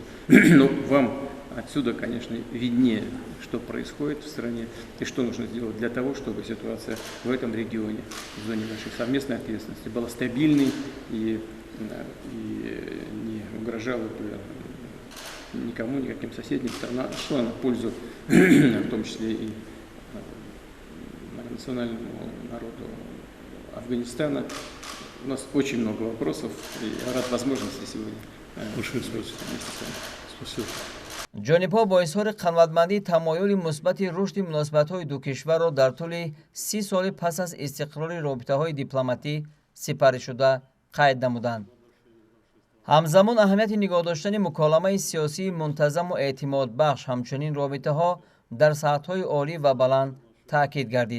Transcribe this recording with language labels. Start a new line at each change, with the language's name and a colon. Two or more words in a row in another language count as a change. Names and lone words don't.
Russian: Но вам отсюда, конечно, виднее, что происходит в стране и что нужно сделать для того, чтобы ситуация в этом регионе, в зоне нашей совместной ответственности, была стабильной и не угрожала бы никому, никаким соседним странам, шла на пользу, в том числе и национальному народу Афганистана. У нас очень много вопросов, и я рад возможности сегодня. Большое спасибо.
Tajik: ҷонибҳо бо изҳори қанватмандӣ тамоюли мусбати рушди муносибатҳои ду кишварро дар тӯли 30 соли пас аз истиқрори робитаҳои дипломатӣ сипаришуда қайд намуданд. ҳамзамон аҳамияти нигоҳ доштани муколамаи сиёсии мунтазаму эътимодбахш, ҳамчунин робитаҳо дар сатҳҳои олӣ ва баланд таъкид гардид.